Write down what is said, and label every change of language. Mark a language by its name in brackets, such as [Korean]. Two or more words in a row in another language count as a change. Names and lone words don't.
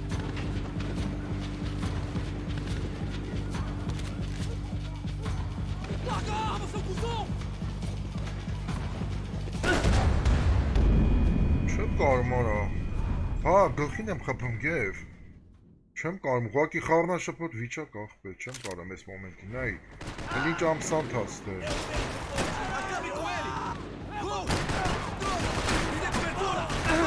[Portuguese] Larga a arma, seu cuzão! [Armenian] Չեմ կարում արա։ Հա, գլխին եմ խփում գև։ Չեմ կարում, ուղղակի խառնաշփոթ վիճակ աղբեր, չեմ կարում այս մոմենտին, այ։ Էլ ինչ ամսանտ հաստ է։ [Portuguese] Acabe com ele! Gol! Me dê cobertura! Agora!